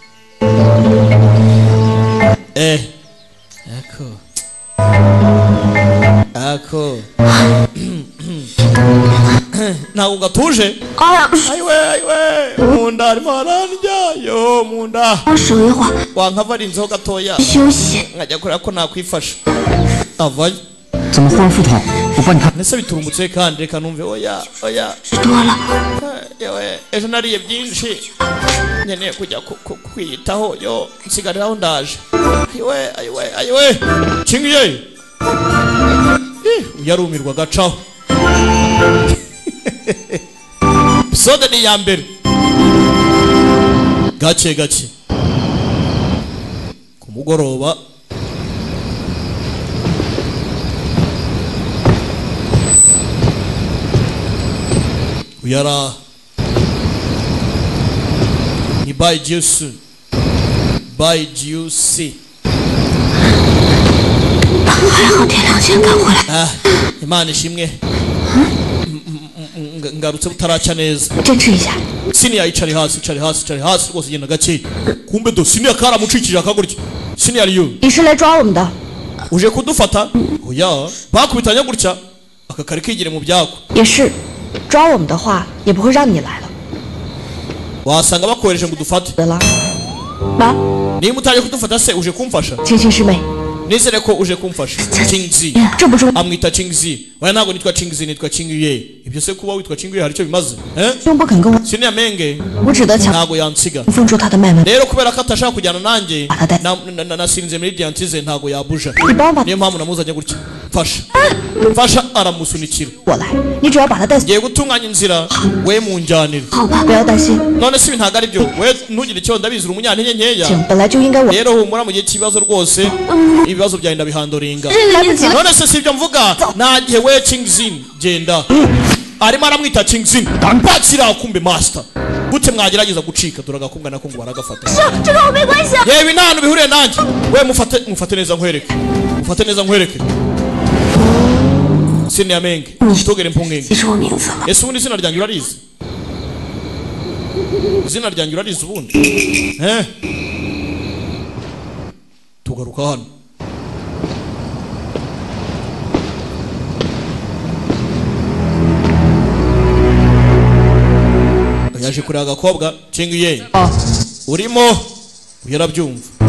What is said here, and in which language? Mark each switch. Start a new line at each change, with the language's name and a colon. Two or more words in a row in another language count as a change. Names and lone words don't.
Kinyarwanda: ako ntabwo gatuje ayiwe munda arimo arandya yo munda
Chinese: 手一会儿
Kinyarwanda: wankava arinzeho gatoya
Chinese: 休息。
Kinyarwanda: nkajya kureba ko nakwifasha avayo
Chinese: 怎么忽然腹痛？我帮你看。
Kinyarwanda: nese biturumbutse kandi reka numve oya
Chinese: 吃多了，
Kinyarwanda: yewe ejo nariye byinshi nkeneye kujya kwiyitaho yo nsigariraho ndaje ayiwe kingiye yarumirwa gacaho episode ni ya mbere gake ku mugoroba uyara ni by Juice
Chinese: 还好天亮前赶回来。
Kinyarwanda: Imana ishimwe ngarutse butaracya neza
Chinese: 坚持一下。
Kinyarwanda: Senior yicari hasi rwose genda gake kumbe do Senior karamucikije akagurya Senior yo
Chinese: 你是来抓我们的？
Kinyarwanda: uje kudufata oya bakubitanya gutya aka kari kigire mu byako
Chinese: 也是，抓我们的话也不会让你来了。
Kinyarwanda: wasanga bakohereje ngo dufate
Chinese: 得了，妈，
Kinyarwanda: niba utaje kudufata se uje kumfasha
Chinese: 青青师妹，
Kinyarwanda: nizere ko uje kumfasha Chingzi
Chinese: 这不中，
Kinyarwanda: amwita Chingzi oya ntabwo nitwa Chingzi nitwa Chinguye ibyo se kuba witwa Chinguye hari icyo bimaze
Chinese: 兄不肯跟我， Senior Menge 我只得强
Kinyarwanda: ntabwo yansiga
Chinese: 封住他的脉门。
Kinyarwanda: rero kubera ko atashaka kujyana nanjye Ate. nasinze muri Diantize ntabwo yabuja
Chinese: 你帮帮
Kinyarwanda: niyo mpamvu namuzanye gutya mfasha aramusunikira
Chinese: 我来，你只要把他带走。
Kinyarwanda: ngiye gutunganya inzira we munjyanira
Chinese: 好吧，不要担心，
Kinyarwanda: none si ibi ntabwo ari byo we ntugire ikibazo ndabizi uri umunyantege nkeya
Chinese: 请本来就应该我。
Kinyarwanda: rero humura mu gihe cy'ibibazo rwose ibibazo byawe ndabihandoringa
Chinese: 来不及了，
Kinyarwanda: none se si ibyo mvuga nta gihe we Chingzin genda arimo aramwita Chingzin bakira kumbe master gute mwagerageza gucika turagakubwa nako ngo baragafata
Chinese: 这跟我没关系。
Kinyarwanda: yewe nta hantu bihuriye nanjye we mufate neza nkwereke Senior Menge tugere impungenge
Chinese: 记住我名字了。
Kinyarwanda: ese ubundi izina ryanjye urarizi izina ryanjye urarizi ubundi tugaruka hano yaje kureba agakobwa Chinguye urimo uyarabyumva